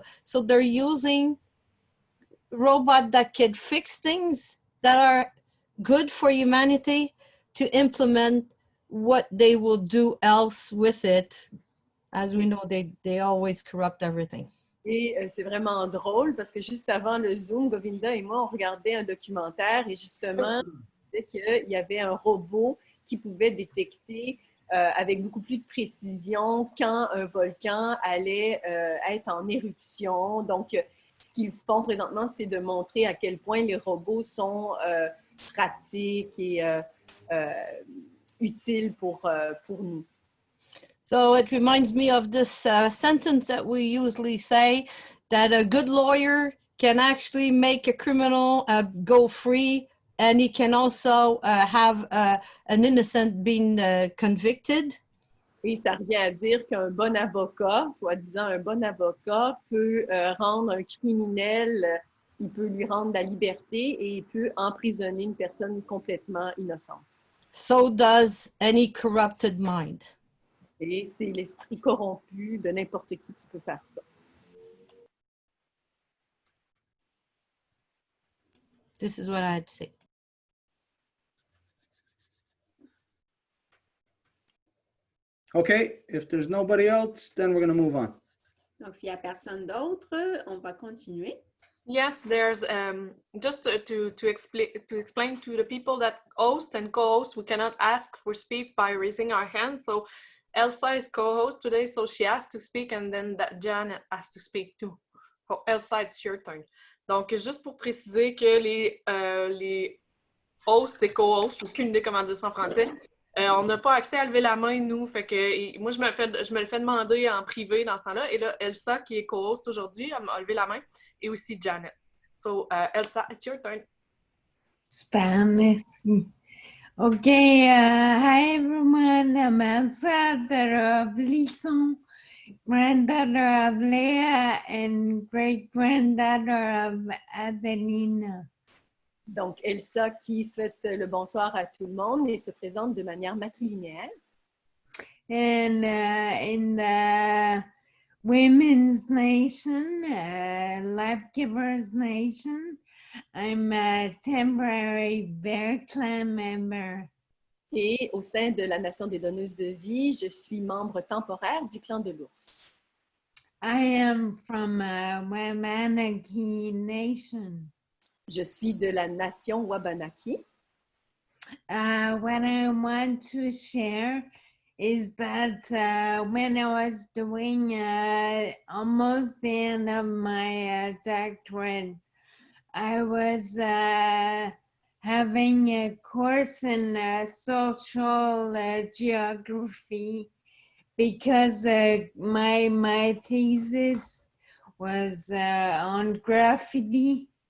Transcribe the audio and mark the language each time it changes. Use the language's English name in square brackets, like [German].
[English] So they're using robot that can fix things that are good for humanity to implement what they will do else with it. As we know, they always corrupt everything. [French] Et c'est vraiment drôle parce que juste avant le Zoom, Govinda et moi, on regardait un documentaire et justement, qu'il y avait un robot qui pouvait détecter avec beaucoup plus de précision quand un volcan allait être en éruption. Donc, ce qu'ils font présentement, c'est de montrer à quel point les robots sont pratiques et utile pour nous. [English] So it reminds me of this sentence that we usually say, that a good lawyer can actually make a criminal go free, and he can also have an innocent being convicted. [French] Et ça revient à dire qu'un bon avocat, soi-disant un bon avocat, peut rendre un criminel, il peut lui rendre la liberté et il peut emprisonner une personne complètement innocente. [English] So does any corrupted mind. [French] Et c'est l'esprit corrompu de n'importe qui peut faire ça. [English] This is what I had to say. Okay, if there's nobody else, then we're going to move on. Donc, s'il n'y a personne d'autre, on va continuer. Yes, there's just to explain to the people that host and co-host, we cannot ask for speak by raising our hand. So Elsa is co-host today, so she has to speak, and then that Janet has to speak too. Oh, Elsa, it's your turn. [French] Donc, juste pour préciser que les hosts et co-hosts, aucune idée comment dire ça en français, on n'a pas accès à lever la main, nous. Fait que moi, je me le fais demander en privé dans ce temps-là. Et là, Elsa, qui est co-host aujourd'hui, a levé la main. Et aussi [English] Janet. So, Elsa, it's your turn. [French] Super, merci. [English] Okay, hi everyone. I'm Elsa, daughter of Lisson, granddaughter of Leah, and great-granddaughter of Adelina. [French] Donc, Elsa qui souhaite le bonsoir à tout le monde et se présente de manière matrilinéaire. [English] And in the Women's Nation, Life Givers Nation, I'm a temporary Bear Clan member. [French] Et au sein de la Nation des donneuses de vie, je suis membre temporaire du clan de l'ours. [English] I am from Wabanaki Nation. [French] Je suis de la nation Wabanaki. [English] What I want to share is that when I was doing almost the end of my doctorate, I was having a course in social geography because my thesis was on graffiti.